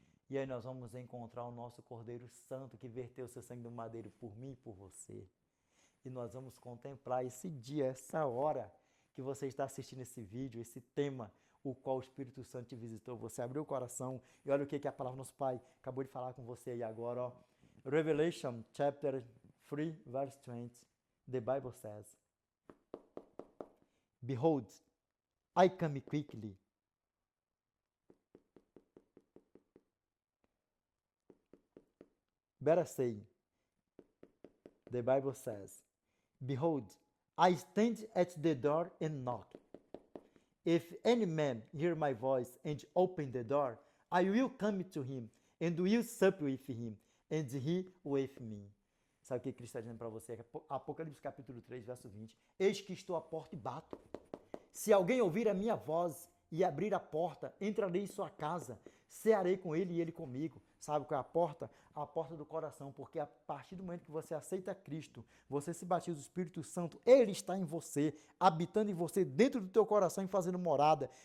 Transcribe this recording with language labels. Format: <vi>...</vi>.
<pt>E aí nós vamos encontrar o nosso Cordeiro Santo que verteu seu sangue do madeiro por mim e por você. E nós vamos contemplar esse dia, essa hora que você está assistindo esse vídeo, esse tema, o qual o Espírito Santo te visitou. Você abriu o coração e olha o que a palavra do nosso Pai acabou de falar com você aí agora.</pt> <en>Ó. Revelation chapter 3, verse 20. The Bible says, Behold, I come quickly. Better say, the Bible says, Behold, I stand at the door and knock. If any man hear my voice and open the door, I will come to him and will sup with him and he with me.</en> <pt>Sabe o que Cristo está dizendo para você? Apocalipse capítulo 3, verso 20. Eis que estou à porta e bato. Se alguém ouvir a minha voz e abrir a porta, entrarei em sua casa, cearei com ele e ele comigo. Sabe qual é a porta? A porta do coração, porque a partir do momento que você aceita Cristo, você se batiza o Espírito Santo, ele está em você, habitando em você, dentro do teu coração e fazendo morada.</pt>